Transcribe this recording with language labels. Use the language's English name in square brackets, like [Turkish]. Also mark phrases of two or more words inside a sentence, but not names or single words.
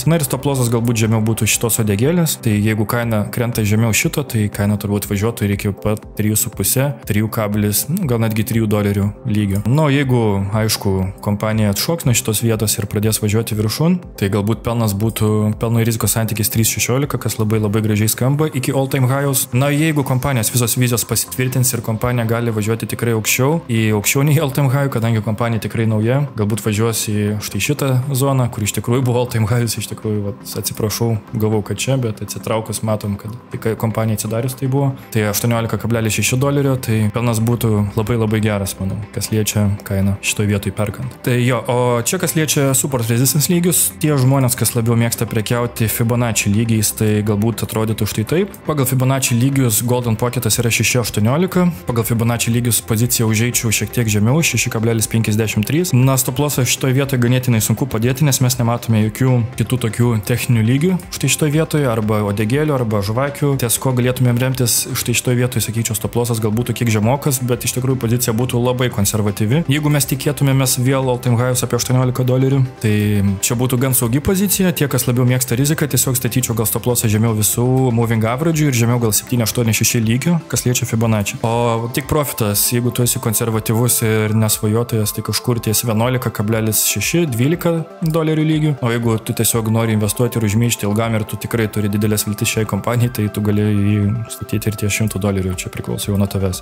[Lithuanian] Na ir [English] stop lossas [Lithuanian] galbūt žemiau būtų šitos uodegėlės, tai jeigu kaina krenta žemiau šito, tai kaina turbūt važiuotų ir iki pat 3,5, 3, gal netgi $3 lygio. Na, jeigu, aišku, kompanija atšoks nuo šitos vietos ir pradės važiuoti viršun, tai galbūt pelnas būtų pelno ir rizikos santykis 3,16, kas labai gražiai skamba iki [English] all time highs. [Lithuanian] Na, jeigu kompanijos visos vizijos pasitvirtins ir kompanija gali važiuoti tikrai aukščiau nei [English] all time high, [Lithuanian] kadangi kompanija tikrai nauja, galbūt važiuos į štai šitą zoną, kur iš tikrųjų buvo [English] all time highs, [Lithuanian] iš tikrųjų, atsiprašau, galvau, kad čia, bet atsitraukus matom, kad kompanija atsidarius tai buvo, tai $18,6, tai pelnas būtų labai geras, manau, kas liečia kainą šitoj vietoj perkant. Tai jo, o čia kas liečia [English] support resistance [Lithuanian] lygius, tie žmonės, kas labiau mėgsta prekiauti Fibonacci lygiais, tai galbūt atrodytų štai taip. Pagal Fibonacci lygius [English] Golden Pocketas [Lithuanian] yra 6,18, pagal Fibonacci lygius poziciją užeičiau šiek tiek žemiau, 6,53. Na, [English] stop lossą [Lithuanian] šitoje vietoje ganėtinai sunku padėti, nes mes nematome jokių kitų tokių techninių lygių štai šitoje vietoje, arba odegėlių, arba žvakių. Ties ko galėtumėm remtis štai šitoje vietoje, sakyčiau, [English] stop lossas [Lithuanian] galbūt kiek žemokas, bet iš tikrųjų pozicija būtų labai konservatyvi. Jeigu mes tikėtumėmės vėl [English] all time highs [Lithuanian] apie $18, tai čia būtų gan saugi pozicija. Tie, kas labiau mėgsta riziką, tiesiog statyčiau gal [English] stop lossą [Lithuanian] žemiau visų [English] moving average [Lithuanian] ir žemiau gal 7,86 lygio, kas liečia Fibonacci. O tik profitas, jeigu tu esi konservatyvus ir nesvajotojas, tai kažkur ties $11,6-12 lygių. O jeigu tu tiesiog nori investuoti ir užmyšti ilgam ir tu tikrai turi didelės viltis šiai kompanijai, tai tu gali jį statyti ir ties $100, čia priklauso jau nuo tavęs.